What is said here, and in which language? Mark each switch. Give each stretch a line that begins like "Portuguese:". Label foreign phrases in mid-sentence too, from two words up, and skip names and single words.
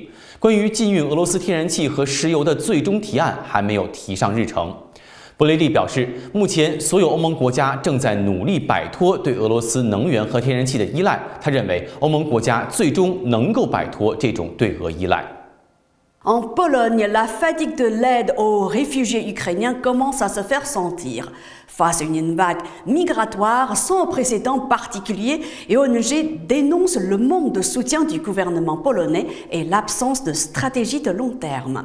Chinese: 关于禁运俄罗斯天然气和石油的最终提案还没有提上日程。博雷利表示，目前所有欧盟国家正在努力摆脱对俄罗斯能源和天然气的依赖。他认为，欧盟国家最终能够摆脱这种对俄依赖。
French: En Pologne, la fatigue de l'aide aux réfugiés ukrainiens commence à se faire sentir. Face à une vague migratoire sans précédent particulier, et ONG dénonce le manque de soutien du gouvernement polonais et l'absence de stratégie de long terme.